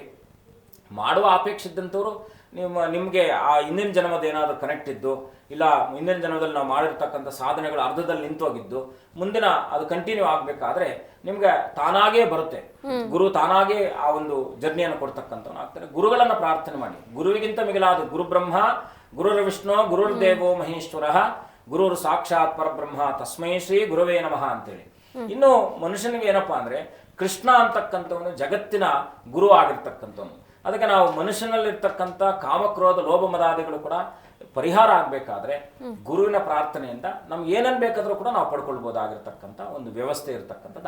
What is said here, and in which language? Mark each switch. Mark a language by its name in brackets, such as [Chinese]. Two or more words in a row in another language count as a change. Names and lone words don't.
[Kannada] ಮಾಡುವ ಅಪೇಕ್ಷೆ ಇದ್ದಂಥವ್ರು ನಿಮಗೆ ಆ ಹಿಂದಿನ ಜನ್ಮದ ಏನಾದರೂ ಕನೆಕ್ಟ್ ಇದ್ದು, ಇಲ್ಲ ಹಿಂದಿನ ಜನ್ಮದಲ್ಲಿ ನಾವು ಮಾಡಿರ್ತಕ್ಕಂಥ ಸಾಧನೆಗಳು ಅರ್ಧದಲ್ಲಿ ನಿಂತೋಗಿದ್ದು ಮುಂದಿನ ಅದು ಕಂಟಿನ್ಯೂ ಆಗ್ಬೇಕಾದ್ರೆ ನಿಮ್ಗೆ ತಾನಾಗೇ ಬರುತ್ತೆ. ಗುರು ತಾನಾಗೇ ಆ ಒಂದು ಜರ್ನಿಯನ್ನು ಕೊಡ್ತಕ್ಕಂಥವ್ನು ಆಗ್ತಾರೆ. ಗುರುಗಳನ್ನ ಪ್ರಾರ್ಥನೆ ಮಾಡಿ. ಗುರುವಿಗಿಂತ ಮಿಗಿಲಾದ [Sanskrit] ಗುರು ಬ್ರಹ್ಮ ಗುರುರ್ ವಿಷ್ಣು ಗುರುರ್ ದೇವೋ ಮಹೇಶ್ವರ ಗುರುರ್ ಸಾಕ್ಷಾತ್ ಪರಬ್ರಹ್ಮ ತಸ್ಮೈ ಶ್ರೀ ಗುರುವೇ ನಮಃ ಅಂತೇಳಿ. [Kannada] ಇನ್ನು ಮನುಷ್ಯನಿಗೆ ಏನಪ್ಪಾ ಅಂದ್ರೆ ಕೃಷ್ಣ ಅಂತಕ್ಕಂಥವನು ಜಗತ್ತಿನ ಗುರು ಆಗಿರ್ತಕ್ಕಂಥವನು. ಅದಕ್ಕೆ ನಾವು ಮನುಷ್ಯನಲ್ಲಿರ್ತಕ್ಕಂಥ ಕಾಮಕ್ರೋಧ ಲೋಭ ಮದಾದಿಗಳು ಕೂಡ ಪರಿಹಾರ ಆಗ್ಬೇಕಾದ್ರೆ ಗುರುವಿನ ಪ್ರಾರ್ಥನೆಯಿಂದ ನಮ್ಗೆ ಏನನ್ ಬೇಕಾದ್ರೂ ಕೂಡ ನಾವು ಪಡ್ಕೊಳ್ಬಹುದಾಗಿರ್ತಕ್ಕಂಥ ಒಂದು ವ್ಯವಸ್ಥೆ ಇರತಕ್ಕಂಥದ್ದು.